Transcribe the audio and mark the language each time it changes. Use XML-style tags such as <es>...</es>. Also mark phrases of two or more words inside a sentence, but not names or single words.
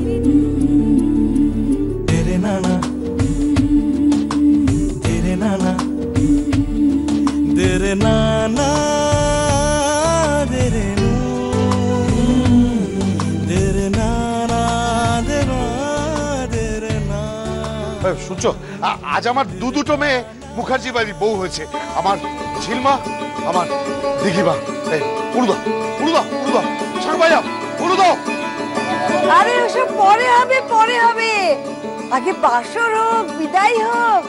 <hi>तेरे नाना तेरे नाना तेरे नाना तेरे तेरे नाना तेरे नाना।</hi> <bn>শুনছো, আজ আমার দুটো মেয়ে মুখার্জি বাড়ির বউ হয়েছে। আমার ঝিলমা, আমার দিঘিমা। উড়ু দাও, উড়ু দাও, উড়ু দাও, শাক ভাইয়া উড়ু দাও। আরে ওসব পরে হবে, পরে হবে। আগে বাসর হোক, বিদায় হোক।</bn>